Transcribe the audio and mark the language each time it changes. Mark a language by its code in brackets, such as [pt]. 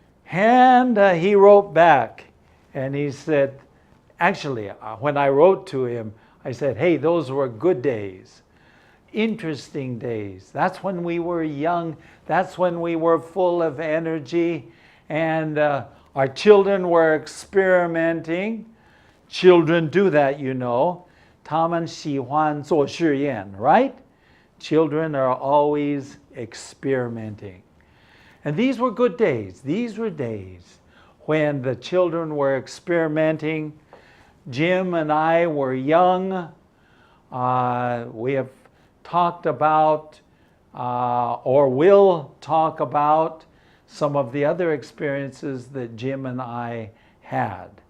[en] And he wrote back and he said, actually, when I wrote to him, I said, hey, those were good days, interesting days. That's when we were young. That's when we were full of energy. And our children were experimenting. Children do that, you know. [zh] 他们喜欢做实验, [en] right? Children are always experimenting. And these were good days. These were days when the children were experimenting. Jim and I were young. We have talked about, or will talk about, some of the other experiences that Jim and I had.